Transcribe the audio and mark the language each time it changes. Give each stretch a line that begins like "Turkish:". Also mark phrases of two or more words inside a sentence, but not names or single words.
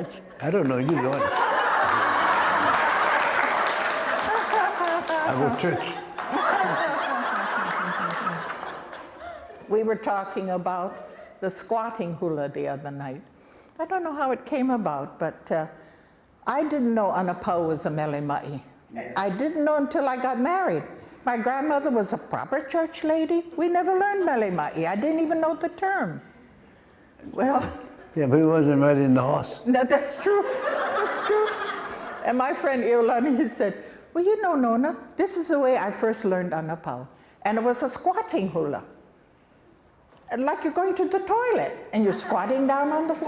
English: I don't know, you know it. I go to church. We were talking about the squatting hula the other night. I don't know how it came about, but I didn't know Anapau was a
Hawaiian: mele ma'i.
English: I didn't know until I got married. My grandmother was a proper church lady. We never learned
Hawaiian: mele ma'i.
English: I didn't even know the term. Well, Yeah, but he wasn't riding in the horse. no, that's true. That's true. And my friend Iolani, he said, well, you know, Nona, this is the way I first learned Anapau. And it was a squatting hula. Like you're going to the toilet and you're squatting down on the floor.